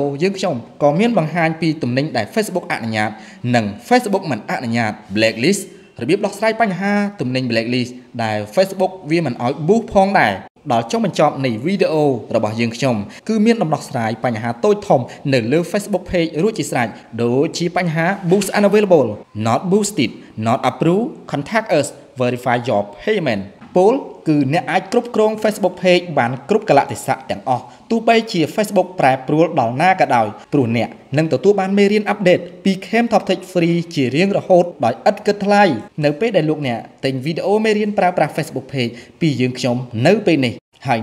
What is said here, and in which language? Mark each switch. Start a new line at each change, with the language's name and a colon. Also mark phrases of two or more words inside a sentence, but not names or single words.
Khmer: យើងខ្ញុំក៏មានបង្ហាញពីទំនិញដែល Facebook អនុញ្ញាតនិង Facebook មិនអនុញ្ញាត blacklist របៀបដោះស្រាយបញ្ហាទំនិញ blacklist ដែល Facebook វាមិនឲ្យ boost ផងដែរដល់ចុងបញ្ចប់នៃវីដេអូរបស់យើងខ្ញុំគឺមានដំណោះស្រាយបញ្ហាតូចធំនៅលើ Facebook Page រួចជាស្រេចដូច ជាបញ្ហា
English: boost unavailable not boosted not approved contact us verify your payment
Khmer: ពលគឺអ្នកអាចគ្រប់គ្រង Facebook Page បានគ្រប់កលៈទេសៈទាំងអស់ទោះបីជា Facebook ប្រែប្រួលដល់ណាក៏ដោយព្រោះអ្នកនឹងទទួលបានមេរៀនអាប់ដេ តពី Camtoptec Free ជារៀងរហូតដោយឥតគិតថ្លៃនៅពេលដែលលោកអ្នកទិញវីដេអូមេរៀនប្រើប្រាស់ Facebook Page ពីយើងខ្ញុំនៅពេលនេះហើយ